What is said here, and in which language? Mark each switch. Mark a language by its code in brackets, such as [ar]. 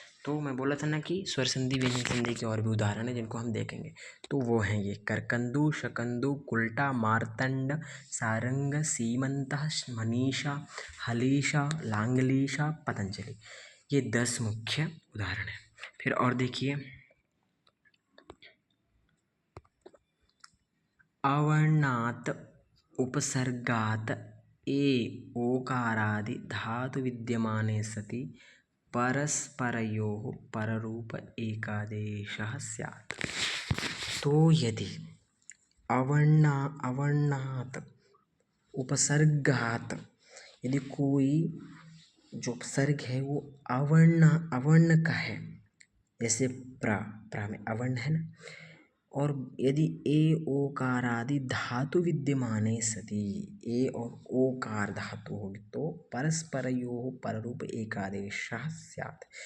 [hi] तो मैं बोला था ना कि स्वर संधि व्यंजन संधि के और भी उदाहरण हैं जिनको हम देखेंगे, तो वो हैं ये करकंदु, शकंदु, कुल्टा, मार्तंड, सारंग, सीमंतः, मनीषा, हलीशा, लांगलीशा, पतंजलि। ये 10 मुख्य उदाहरण हैं। फिर और देखिए, [sa] अवर्णात् उपसर्गात् ए ओकारादि धातु विद्यमाने सति परस्परयोः पररूप एकादेशः स्यात्। [hi] तो यदि अवर्णात् उपसर्गात्, यदि कोई जो उपसर्ग है वो अवर्ण का है, जैसे प्रा में अवर्ण है ना, और यदि [sa] ए ओकार आदि धातु विद्यमाने सति, [hi] ए और ओकार धातु होगी तो [sa] परस्परयोः पररूप एकादेशः स्यात्।